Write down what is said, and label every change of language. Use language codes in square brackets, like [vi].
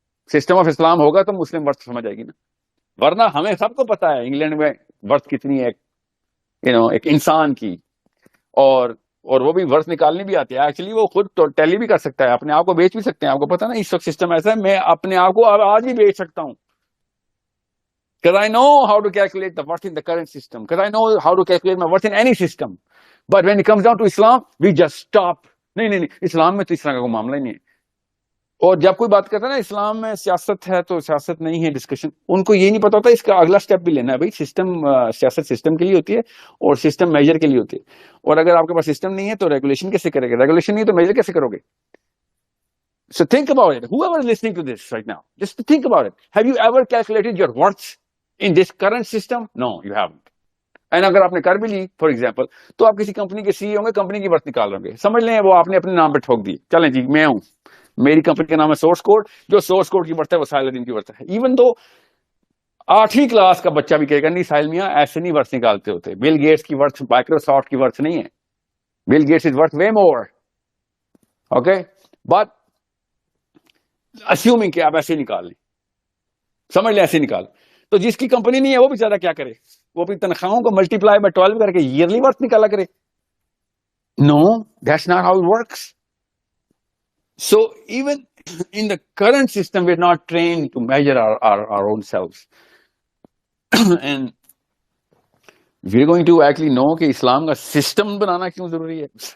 [ur] System of اسلام ہوگا تو مسلم worth سمجھ آئے گی نا. ورنہ ہمیں سب کو پتا ہے انگلینڈ میں ورتھ کتنی ہے ایک انسان کی، اور وہ بھی ورتھ نکالنی بھی آتی ہے. ایکچولی وہ خود ٹیلی بھی کر سکتا ہے، اپنے آپ کو بیچ بھی سکتے ہیں. آپ کو پتا نا اس وقت سسٹم ایسا ہے، میں اپنے آپ کو آج بھی بیچ سکتا ہوں. [en] Because I know how to calculate the worth in the current system. Because I know how to calculate my worth in any system. But when it comes down to Islam, we just stop. [ur] نہیں اسلام میں تو اس طرح کا کوئی معاملہ ہی نہیں ہے. اور جب کوئی بات کرتا ہے نا اسلام میں سیاست ہے تو سیاست نہیں ہے ڈسکشن، ان کو یہ نہیں پتا ہوتا اس کا اگلا سٹیپ بھی لینا ہے. بھائی سسٹم، سیاست سسٹم کے لیے ہوتی ہے اور سسٹم میجر کے لیے ہوتی ہے. اور اگر آپ کے پاس سسٹم نہیں ہے تو ریگولیشن کیسے کرے گا؟ ریگولیشن نہیں ہے تو میجر کیسے کرو گے؟ [en] So think about it. Whoever is listening to this right now, just think about it. Have you ever calculated your worth in this current system? No, you haven't. [ur] And اگر آپ نے کر بھی لی فار ایگزامپل تو آپ کسی company کے CEO ہوں گے، کمپنی کی ورتھ نکال رہے گے، سمجھ لیں وہ آپ نے اپنے نام پہ ٹھوک دی. چلیں جی میں ہوں، میری کمپنی کا نام ہے سورس کوڈ، جو سورس کوڈ کی ورتھ ہے وہ ساحل الدین کی ورتھ ہے. ایون تو 8ویں کلاس کا بچہ بھی کہے گا نہیں ساحل میاں ایسے نہیں ورتھ نکالتے ہوتے. بل گیٹس کی ورتھ مائکروسافٹ کی ورتھ نہیں ہے. [en] Bill Gates is worth way more. Okay, but assuming [ur] کہ آپ ایسے ہی نکال لیں، سمجھ لیں ایسے نکال. تو جس کی کمپنی نہیں ہے وہ بیچارہ کیا کرے؟ وہ اپنی تنخواہوں کو ملٹی پلائی بائی 12 کر کے ایئرلی ورتھ نکالا کرے. [en] No, that's not how it works. So even in the current system we're not trained to measure our own selves. And we're going to actually know [ur] کہ اسلام کا سسٹم بنانا کیوں ضروری ہے.